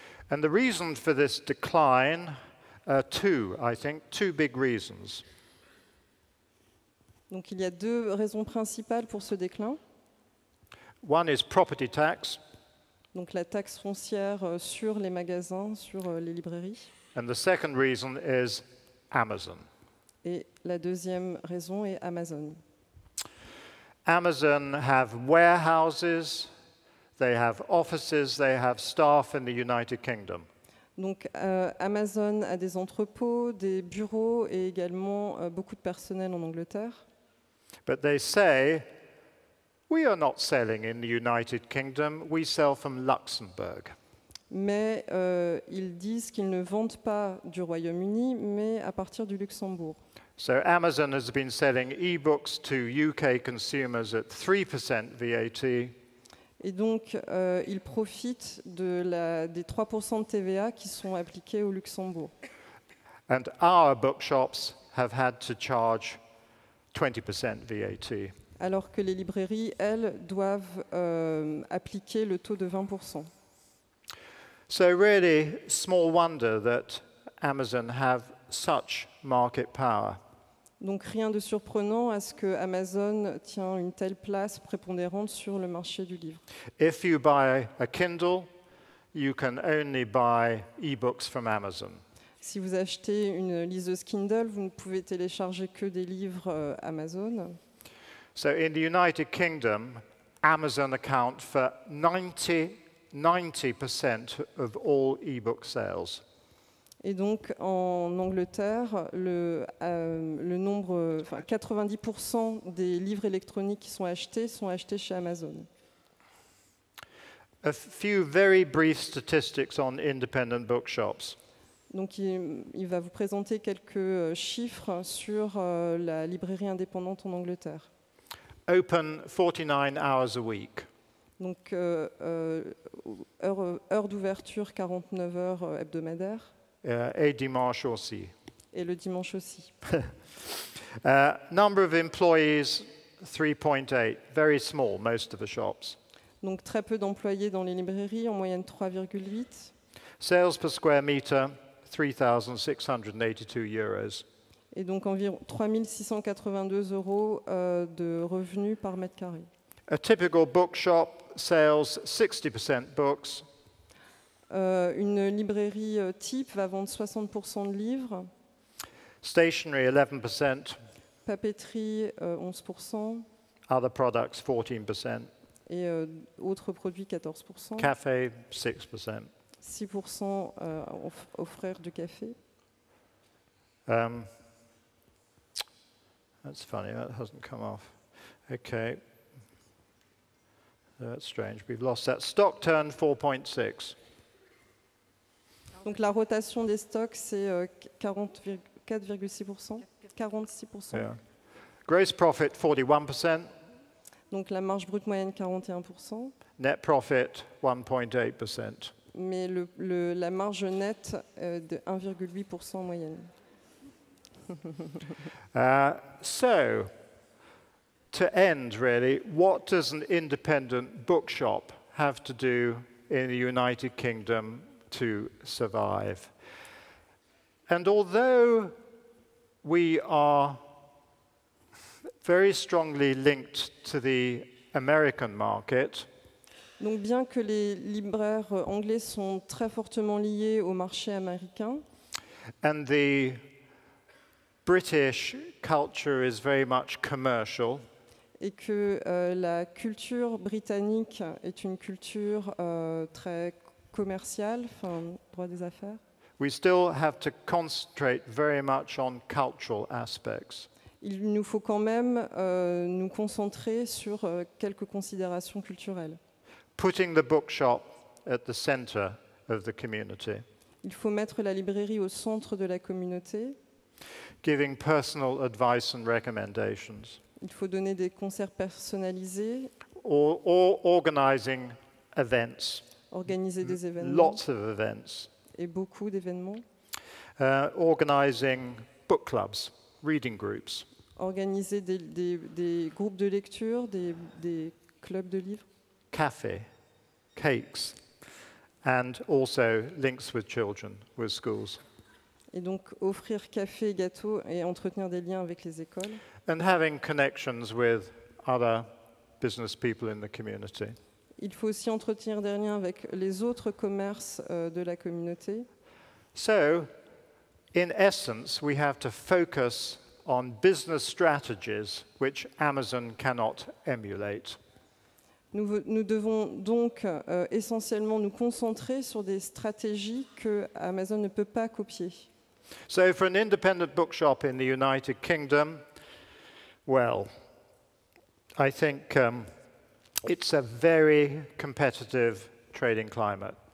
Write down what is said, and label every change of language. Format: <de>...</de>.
<en>And the reason for this decline are two big reasons.</en> <fr>Donc il y a deux raisons principales pour ce déclin.</fr> <en>One is property tax.</en> <fr>Donc la taxe foncière sur les magasins, sur les librairies.</fr> <en>And the second reason is Amazon.</en> <fr>Et la deuxième raison est Amazon.</fr> <en>Amazon have warehouses, they have offices, they have staff in the United Kingdom.</en> <fr>Donc Amazon a des entrepôts, des bureaux et également beaucoup de personnel en Angleterre.</fr> <en>But they say, we are not selling in the United Kingdom, we sell from Luxembourg.</en> <fr>Mais ils disent qu'ils ne vendent pas du Royaume-Uni, mais à partir du Luxembourg.</fr> <en>So Amazon has been selling e-books to UK consumers at 3% VAT.</en> <fr>Et donc, ils profitent des 3% de TVA qui sont appliqués au Luxembourg.</fr> <en>And our bookshops have had to charge 20% VAT.</en> <fr>Alors que les librairies, elles, doivent appliquer le taux de 20%.</fr> <en>So really, small wonder that Amazon have such market power.</en> <fr>Donc rien de surprenant à ce que Amazon tient une telle place prépondérante sur le marché du livre.</fr> <en>If you buy a Kindle, you can only buy e-books from Amazon.</en> <fr>Si vous achetez une liseuse Kindle, vous ne pouvez télécharger que des livres Amazon.</fr> <en>So in the United Kingdom, Amazon account for 90% of all e-book sales.</en> <fr>Et donc en Angleterre, le nombre, 90% des livres électroniques qui sont achetés chez Amazon.</fr> <en>A few very brief statistics on independent bookshops.</en> <fr>Donc il va vous présenter quelques chiffres sur la librairie indépendante en Angleterre.</fr> <en>Open 49 hours a week.</en> <fr>Donc heure d'ouverture 49 heures hebdomadaires. Et dimanche aussi. Et le dimanche aussi.</fr> <en>Number of employees 3.8, very small, most of the shops.</en> <fr>Donc très peu d'employés dans les librairies, en moyenne 3,8.</fr> <en>Sales per square meter, 3,682 euros.</en> <fr>Et donc environ 3682 euros de revenus par mètre carré.</fr> <en>A typical bookshop sells 60% books,</en> <fr>Une librairie type va vendre 60% de livres,</fr> <en>stationery 11%,</en> <fr>papeterie 11%</fr> <en>other products 14%,</en> <fr>et autres produits 14%.</fr> <en>cafe 6%.</en> <fr>6% offrir du café.</fr> <en>That's funny, that hasn't come off. Okay. That's strange, we've lost that. Stock turn 4.6.</en> <fr>Donc la rotation des stocks, c'est 4,6%.</fr> <en>46%. Yeah. Gross profit 41%,</en> <fr>Donc la marge brute moyenne 41%.</fr> <en>net profit 1.8%.</en> <fr>Mais la marge nette de 1,8% en moyenne.</fr> <en>So, to end really, what does an independent bookshop have to do in the United Kingdom to survive? And although we are very strongly linked to the American market,</en> <fr>Donc bien que les libraires anglais sont très fortement liés au marché américain,</fr> <en>and the British culture is very much commercial,</en> <fr>et que la culture britannique est une culture très commerciale, enfin droit des affaires,</fr> <en>we still have to concentrate very much on cultural aspects.</en> <fr>il nous faut quand même nous concentrer sur quelques considérations culturelles.</fr> <en>Putting the bookshop at the center of the community,</en> <fr>Il faut mettre la librairie au centre de la communauté.</fr> <en>giving personal advice and recommendations,</en> <fr>Il faut donner des conseils personnalisés,</fr> <en>or organizing events,</en> <fr>organiser des événements</fr> <en>lots of events,</en> <fr>et beaucoup d'événements,</fr> <en>organizing book clubs, reading groups,</en> <fr>organiser des groupes de lecture, des clubs de livres,</fr> <en>cafe, cakes, and also links with children, with schools,</en> <fr>et donc offrir café et gâteaux et entretenir des liens avec les écoles,</fr> <en>and having connections with other business people in the community.</en> <fr>Il faut aussi entretenir des liens avec les autres commerces de la communauté.</fr> <en>So, in essence, we have to focus on business strategies which Amazon cannot emulate.</en> <fr>Nous devons donc essentiellement nous concentrer sur des stratégies que Amazon ne peut pas copier.</fr> <en>So, for an independent bookshop in the United Kingdom, well, I think it's a very competitive trading climate.</en>